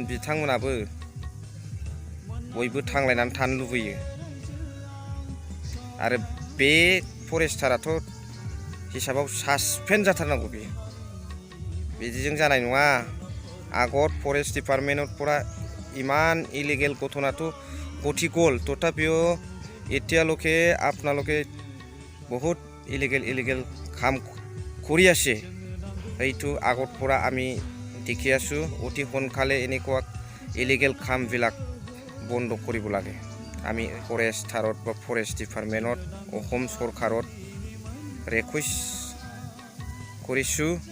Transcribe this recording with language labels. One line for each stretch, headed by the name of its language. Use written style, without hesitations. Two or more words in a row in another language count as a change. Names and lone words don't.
Bodo: बिथांमोनाबो बयबो थांलायनानै थानो लुबैयो आरो बे फरेस्टाराथ' हिसाबाव सासपेन्ड जाथारनांगौ। बिदिजों जानाय नङा। आगर फरेस्ट डिपार्टमेन्टफोरा इमान इलिगेल घटनाथ' गतिगल तथापिও
Assamese: এতিয়ালৈকে আপোনালোকে বহুত ইলিগেল কাম কৰি আছে। এইটো আগৰ পৰা আমি দেখি আছোঁ। অতি সোনকালে এনেকুৱা ইলিগেল কামবিলাক বন্ধ কৰিব লাগে। আমি ফৰেষ্টাৰত বা ফৰেষ্ট ডিপাৰ্টমেণ্টত অসম চৰকাৰত ৰিকুৱেষ্ট কৰিছোঁ